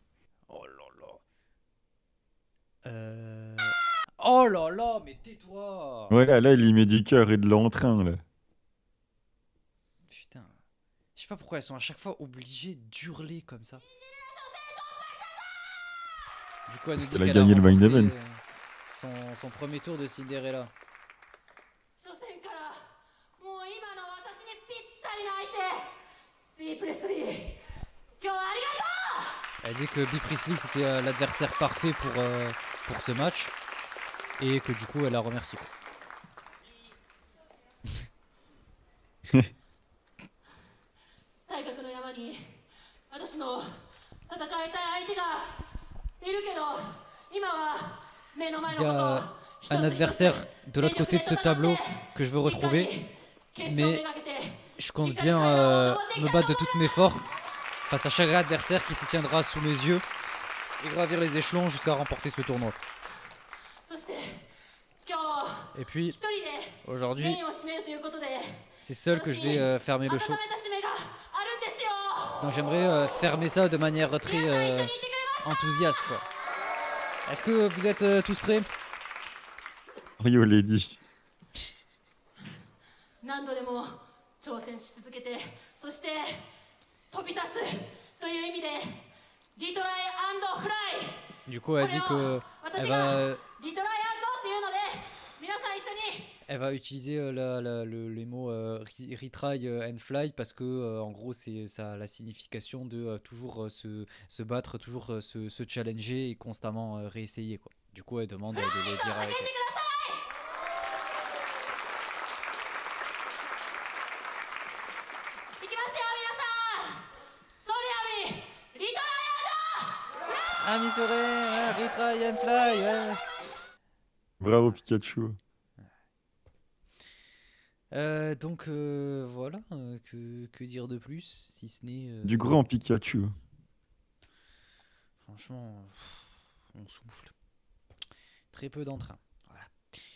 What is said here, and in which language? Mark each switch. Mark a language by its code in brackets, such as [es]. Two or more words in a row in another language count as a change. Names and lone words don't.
[fr] Oh là là. Oh là là, mais tais-toi. Voilà, là, il y met du cœur et de l'entrain, là. Putain. Je sais pas pourquoi elles sont à chaque fois obligées d'hurler comme ça. Du coup, elle nous Parce dit qu'elle a qu'elle a gagné le main remporté event. son premier tour de Cinderella. [ja] 初戦からもう今の私にぴったりな相手ビープレスリー今日はありがとう [fr] Elle dit que Bea Priestley c'était l'adversaire parfait pour ce match et que du coup elle la remercie. Quoi. [ja] 体格の山に私の戦いたい相手がいるけど今は目の前 [fr] Il y [ja] のことを [fr] a [ja] 一 [fr] un [ja] つ一つ [fr] adversaire de l'autre côté de ce [ja] 全力で戦って [fr] tableau que je veux [ja] しっかり [fr] retrouver, [ja] 決勝 [fr] mais [ja] めがけて [fr] je compte bien me battre de toutes mes forces face à chaque adversaire qui se tiendra sous mes yeux et gravir les échelons jusqu'à remporter ce tournoi. [ja] そして今日 [fr] Et puis [ja] 一人で [fr] aujourd'hui, [ja] メインを締めるということで [fr] c'est seul que je vais fermer [ja] 温 [fr] le show. [ja] めた締めがあるんですよ [fr] Donc j'aimerais fermer ça de manière très [ja] 皆さん一緒にいてくれます [fr] enthousiaste. Quoi. Est-ce que vous êtes tous prêts? Rio Lady. [ja] 何度でも挑戦し続けてそして飛び立つという意味でリトライフライ [fr] Du coup, elle dit que [ja] 私 [fr] elle [ja] が [fr] va, [ja] リトライっていうので皆さん一緒に [fr] elle va utiliser les mots [en] retry and fly [fr] parce que en gros c'est ça a la signification de toujours se battre, toujours se challenger et constamment réessayer quoi. Du coup, elle demande de le dire [ja] 叫ん [fr] avec [ja] でく [fr] elle. [ja] ださいいきますよ皆さんソリアミリトライ [fr] Ah, mi serait [en] retry and fly. [fr] Ouais. Bravo Pikachu. Donc voilà, que dire de plus si ce n'est Du grand Pikachu. franchement, on souffle. Très peu d'entrain. Voilà.